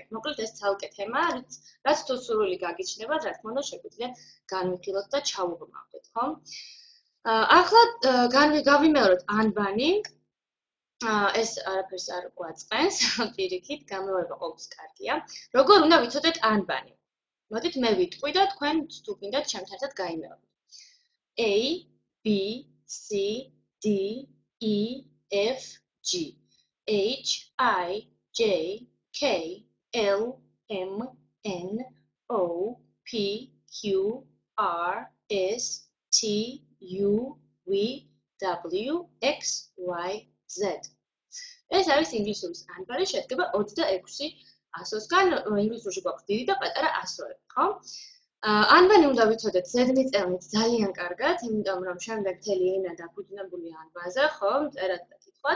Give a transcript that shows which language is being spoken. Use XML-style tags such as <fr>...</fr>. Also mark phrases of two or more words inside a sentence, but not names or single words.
<ka>მოკლედ ეს ცალკე თემაა, რაც თუ სურვილი გაგიჩნდებათ, რა თქმა უნდა, შეგვიძლია განვიხილოთ და ჩაუღრმავდეთ, ხო? ახლა გავიმეოროთ ანბანი. ეს არაფერს არ გვაწყენს, პირიქით, გამეორება ყოველთვის კარგია. როგორ უნდა ვიცოდეთ ანბანი? მოდით მე ვიტყვი და თქვენ თუ გინდათ ჩემთან ერთად გაიმეოროთ.</ka> <en>A, B, C, D, E, F, G, H, I, J, K, L, M, N, O, P, Q, R, S, T, U, V, W, X, Y, Z.</en> <ka>ეს არის ინგლისურის ანბანი, შედგება 26 100-სგან, ინგლისურში გვაქვს დიდი და პატარა 100-ები, ხო? ანბანი უნდა ვიცოდეთ ზედმიწევნით ძალიან კარგად, იმიტომ რომ შემდეგ მთელი ენა დაფუძნებულია ანბანზე, ხო? წერად და კითხვაც.</ka>